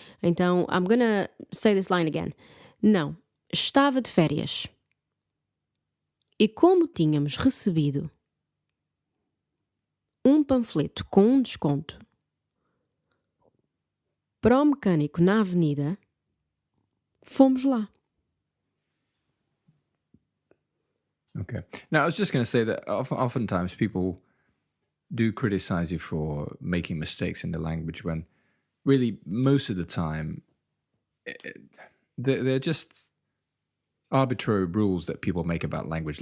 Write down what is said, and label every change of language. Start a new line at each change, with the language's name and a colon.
English: Então, I'm gonna say this line again.
Portuguese: Não, estava de férias. E como tínhamos recebido panfleto com desconto para o mecânico na avenida, fomos lá.
English: Okay. Now, I was just going to say that oftentimes people do criticize you for making mistakes in the language when really most of the time they're just arbitrary rules that people make about language.